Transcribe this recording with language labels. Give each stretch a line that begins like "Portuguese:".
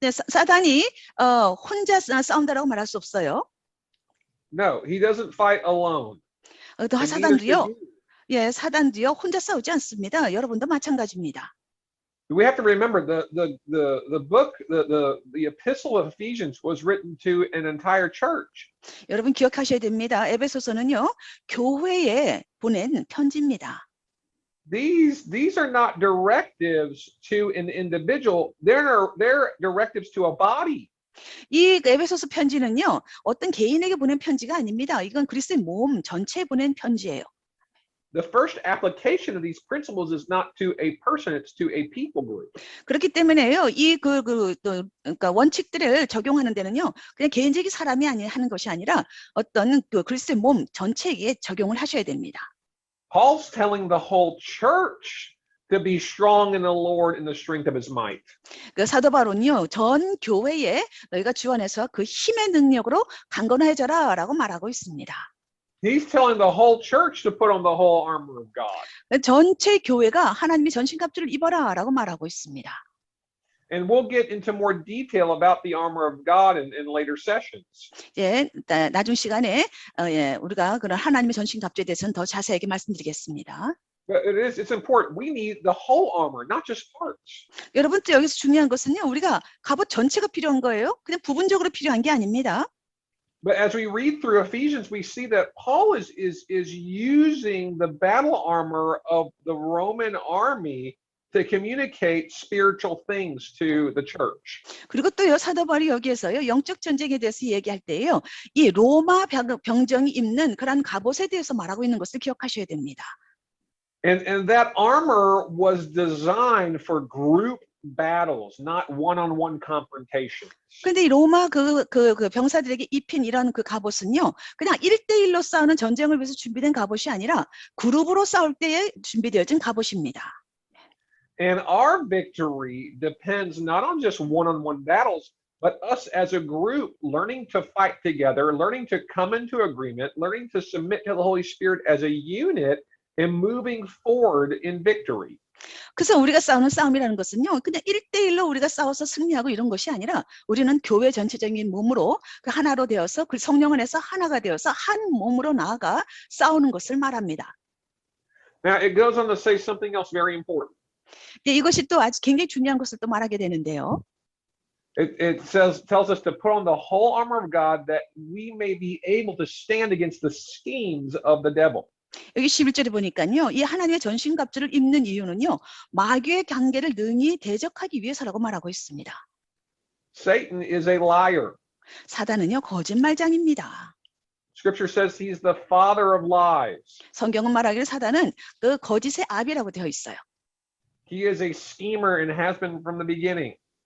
Korean: 사단이 혼자 싸운다라고 말할 수 없어요.
English: No, he doesn't fight alone.
Korean: 사단도요, 사단도요 혼자 싸우지 않습니다. 여러분도 마찬가지입니다.
English: We have to remember the book, the epistle of Ephesians was written to an entire church.
Korean: 여러분 기억하셔야 됩니다. 에베소서는요, 교회에 보낸 편지입니다.
English: These are not directives to an individual. They're directives to a body.
Korean: 이 에베소서 편지는요, 어떤 개인에게 보낸 편지가 아닙니다. 이건 그리스도의 몸 전체에 보낸 편지예요.
English: The first application of these principles is not to a person, it's to a people group.
Korean: 그렇기 때문에요, 그러니까 원칙들을 적용하는 데는요, 그냥 개인적인 사람이 하는 것이 아니라 어떤 그 그리스도의 몸 전체에 적용을 하셔야 됩니다.
English: Paul's telling the whole church to be strong in the Lord in the strength of his might.
Korean: 그 사도 바울은요, 전 교회에 너희가 주 안에서 그 힘의 능력으로 강건해져라라고 말하고 있습니다.
English: He's telling the whole church to put on the whole armor of God.
Korean: 전체 교회가 하나님의 전신갑주를 입어라라고 말하고 있습니다.
English: And we'll get into more detail about the armor of God in later sessions.
Korean: 예, 나중 시간에 우리가 그런 하나님의 전신갑주에 대해서는 더 자세하게 말씀드리겠습니다.
English: But it's important. We need the whole armor, not just parts.
Korean: 여러분 또 여기서 중요한 것은요, 우리가 갑옷 전체가 필요한 거예요. 그냥 부분적으로 필요한 게 아닙니다.
English: But as we read through Ephesians, we see that Paul is using the battle armor of the Roman army to communicate spiritual things to the church.
Korean: 그리고 또요, 사도 바울이 여기에서요, 영적 전쟁에 대해서 얘기할 때요, 이 로마 병정이 입는 그런 갑옷에 대해서 말하고 있는 것을 기억하셔야 됩니다.
English: And that armor was designed for group battles, not one-on-one confrontations.
Korean: 근데 이 로마 그 병사들에게 입힌 이런 그 갑옷은요, 그냥 1대1로 싸우는 전쟁을 위해서 준비된 갑옷이 아니라 그룹으로 싸울 때에 준비되어진 갑옷입니다.
English: And our victory depends not on just one-on-one battles, but us as a group learning to fight together, learning to come into agreement, learning to submit to the Holy Spirit as a unit, and moving forward in victory.
Korean: 그래서 우리가 싸우는 싸움이라는 것은요, 그냥 1대1로 우리가 싸워서 승리하고 이런 것이 아니라 우리는 교회 전체적인 몸으로 그 하나로 되어서 그 성령 안에서 하나가 되어서 한 몸으로 나아가 싸우는 것을 말합니다.
English: Now, it goes on to say something else very important.
Korean: 이것이 또 아주 굉장히 중요한 것을 또 말하게 되는데요.
English: It tells us to put on the whole armor of God that we may be able to stand against the schemes of the devil.
Korean: 여기 11절에 보니까요, 이 하나님의 전신갑주를 입는 이유는요, 마귀의 관계를 능히 대적하기 위해서라고 말하고 있습니다.
English: Satan is a liar.
Korean: 사단은요, 거짓말장입니다.
English: Scripture says he's the father of lies.
Korean: 성경은 말하기를 사단은 그 거짓의 아비라고 되어 있어요.
English: He is a schemer and has been from the beginning.